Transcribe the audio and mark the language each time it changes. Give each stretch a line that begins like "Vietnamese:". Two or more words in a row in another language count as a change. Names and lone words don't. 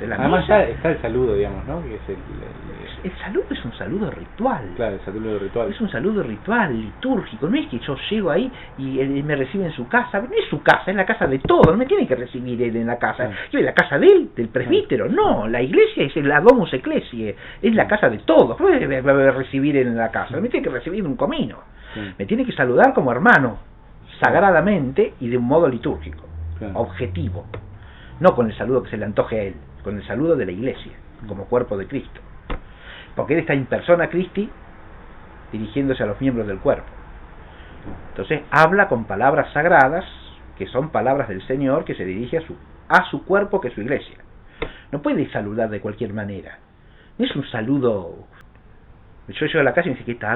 Spanish: Además ya está el saludo, digamos, ¿no? Que es el saludo es un saludo ritual. Claro, el saludo ritual. Es un saludo ritual, litúrgico. No es que yo llego ahí y él me recibe en su casa. No es su casa, es la casa de todos. No me tiene que recibir él en la casa. Claro. Yo en la casa de él, del presbítero. No, la iglesia es la
Latin: domus ecclesiae.
Spanish: Es la casa de todos. No me recibir él en la casa. Me tiene que recibir en un comino. Me tiene que saludar como hermano, sagradamente y de un modo litúrgico, objetivo, no con el saludo que se le antoje a él, con el saludo de la iglesia, como cuerpo de Cristo, porque él está
Latin: in persona Christi
Spanish: dirigiéndose a los miembros del cuerpo. Entonces habla con palabras sagradas, que son palabras del Señor, que se dirige a su cuerpo, que es su iglesia. No puede saludar de cualquier manera, no es un saludo. Yo llego a la casa y me dice, ¿qué tal?